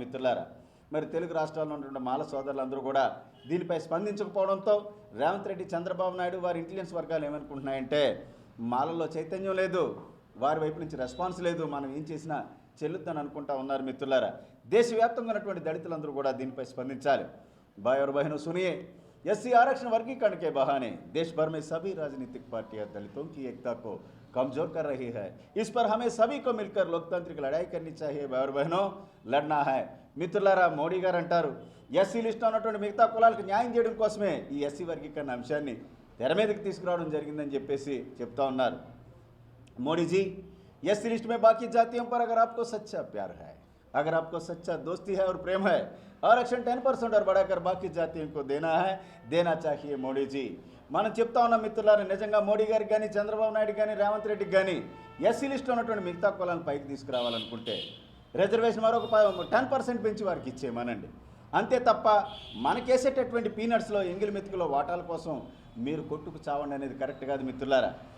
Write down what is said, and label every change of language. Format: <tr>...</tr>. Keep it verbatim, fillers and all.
<te>మిత్రులారా, మరి తెలుగు రాష్ట్రాల్లో ఉన్నటువంటి మాల సోదరులందరూ కూడా దీనిపై స్పందించకపోవడంతో రేవంత్ రెడ్డి, చంద్రబాబు నాయుడు వారి ఇంటెలిజెన్స్ వర్గాలు ఏమనుకుంటున్నాయంటే మాలలో చైతన్యం లేదు, వారి వైపు నుంచి రెస్పాన్స్ లేదు, మనం ఏం చేసినా చెల్లుద్దని అనుకుంటా ఉన్నారు. మిత్రులారా, దేశవ్యాప్తంగా ఉన్నటువంటి దళితులందరూ కూడా దీనిపై స్పందించాలి.</te> <hi>భాయ్ ఔర్ బహనో సునియే, ఎస్సీ ఆरक्षण वर्गीकरण के बहाने देश भर में सभी राजनीतिक पार्टियां दलितों की एकता को कमजोर कर रही है. इस पर हमें सभी को मिलकर लोकतांत्रिक लड़ाई करनी चाहिए. भाई और बहनों, लड़ना है.</hi> <te>మిత్రులారా, మోడీ గారు అంటారు ఎస్సీ లిస్టులో ఉన్నటువంటి మిగతా కులాలకు న్యాయం చేయడం కోసమే ఈ ఎస్సీ వర్గీకరణ అంశాన్ని తెర మీదకి తీసుకురావడం జరిగిందని చెప్పేసి చెప్తా ఉన్నారు.</te> <hi>మోడీజీ, एससी लिस्ट में बाकी जातियों पर अगर आपको सच्चा प्यार है, अगर आपको सच्चा दोस्ती है और प्रेम है, आरक्षण टेन परसेंट और बढ़ाकर बाकी जातियों को देना है, देना चाहिए मोदी जी.</hi> <te>మనం చెప్తా ఉన్నాం మిత్రులారా, నిజంగా మోడీ గారికి కానీ, చంద్రబాబు నాయుడు కానీ, రేవంత్ రెడ్డికి కానీ ఎస్సీ లిస్ట్లో ఉన్నటువంటి మిగతా కులాలను పైకి తీసుకురావాలనుకుంటే రిజర్వేషన్ మరొక టెన్ పర్సెంట్ పెంచి వారికి ఇచ్చేయమనండి. అంతే తప్ప మనకేసేటటువంటి పీనట్స్లో, ఎంగిలి మెతుకులో వాటాల కోసం మీరు కొట్టుకు చావండి అనేది కరెక్ట్ కాదు మిత్రులారా.</te>